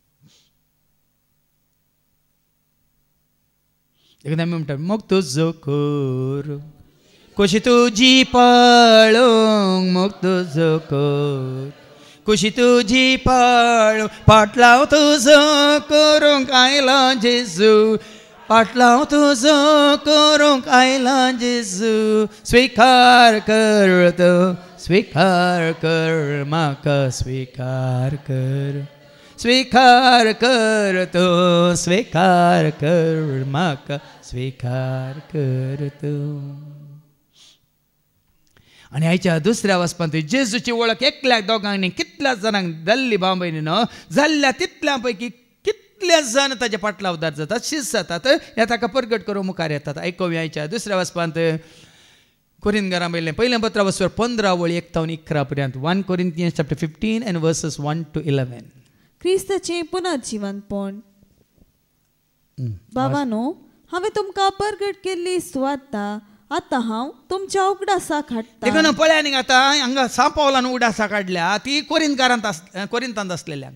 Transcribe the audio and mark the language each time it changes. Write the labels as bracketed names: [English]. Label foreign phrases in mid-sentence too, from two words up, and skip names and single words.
[Konkani] एकदां आमी म्हणटा मोग तुजो करूंक, खुशी तुजी पाळूंक, मोग तुजो करूंक, खुशी तुजी पाळूंक, पाटलाव तुजो करूंक आयला जेजू, पाटलाव तुजो करूंक आयला जेजू. स्वीकार कर तो, स्वीकार कर म्हाका, स्वीकार कर, स्वीकार कर तो, स्वीकार कर म्हाका, स्वीकार कर तो. आनी आयच्या दुसऱ्या वचपान जेजूची वळख एकल्याक दोगांनी कितल्याच जाणांक जाल्ली भाव भयणीनो, जाल्ल्या तितल्या पैकी कितलेच जाण ताचे पाटलावदार जातात, शीस जातात, हे ताका परगट करूंक मुखार येतात. आयकुया आयच्या दुसऱ्या वचपांत कोरिंथीकारां पयलें पयलें पत्र वचपार 15 वळी 1 ते 11 पर्यंत. [English] 1 Corinthians chapter 15 and verses 1 to 11. [Konkani] क्रिस्ताचें पुनर्जीवनपण. बाबांनो, हांवें तुमकां परगट केल्ली सुवार्ता आतां हांव तुमच्या उगडासाक हाडटां. देखून पळया न्ही आतां हांगा सांपावलान उगडासा काडल्या ती कोरिंथांत आसलेल्यांक.